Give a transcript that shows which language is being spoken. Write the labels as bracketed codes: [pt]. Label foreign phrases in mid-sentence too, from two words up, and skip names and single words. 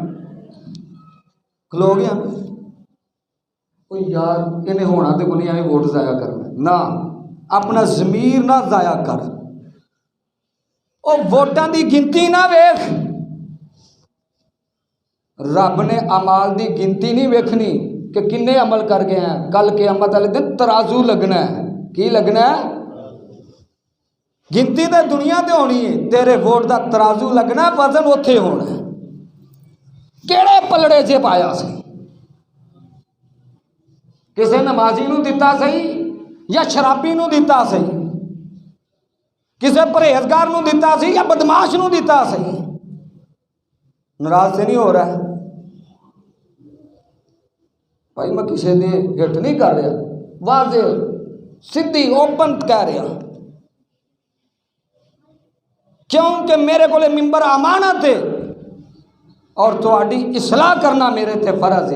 [pa] کھلو گیا کوئی یار انہیں ہونا تے کوئی نہیں ووٹ ضائع کرنا نہ، اپنا ضمیر نہ ضائع کر، او ووٹاں دی گنتی نہ ویکھ، رب نے اعمال دی گنتی نہیں ویکھنی کہ کنے عمل کر گئے ہیں، کل قیامت والے دن ترازو لگنا ہے، کی لگنا ہے؟ گنتی تے دنیا تے ہونی ہے، تیرے ووٹ دا ترازو لگنا ہے، وزن اوتھے ہونا ہے، کیڑے پلڑے چ پایا سی، کسے نمازی نو دتا صحیح یا شرابی نو دتا صحیح، کسے پرہیزگار نو دتا صحیح یا بدماش نو دتا صحیح، [ur] ناراض سے نہیں ہو رہا ہے بھائی، میں کسی نے ہٹ نہیں کر رہا، واضح سیدھی اوپن کہہ رہا کیونکہ میرے کو ممبر امانت ہے اور تھوڑی اصلاح کرنا میرے تے فرض ہے.